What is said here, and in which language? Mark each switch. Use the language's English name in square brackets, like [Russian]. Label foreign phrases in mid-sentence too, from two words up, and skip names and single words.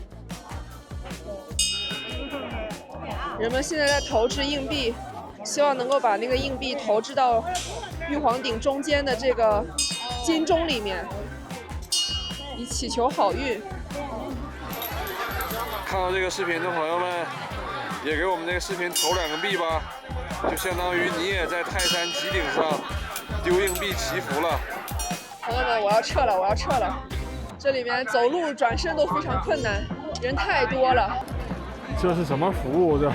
[Chinese] 人們現在在投擲硬幣，希望能夠把那個硬幣投擲到玉皇頂中間的這個金鐘裡面，以祈求好運。看到這個視頻的朋友們，也給我們這個視頻投2個幣吧。就相当于你也在泰山极顶上丢硬币祈福了。朋友们，我要撤了，我要撤了。这里面走路转身都非常困难，人太多了。这是什么服务？这？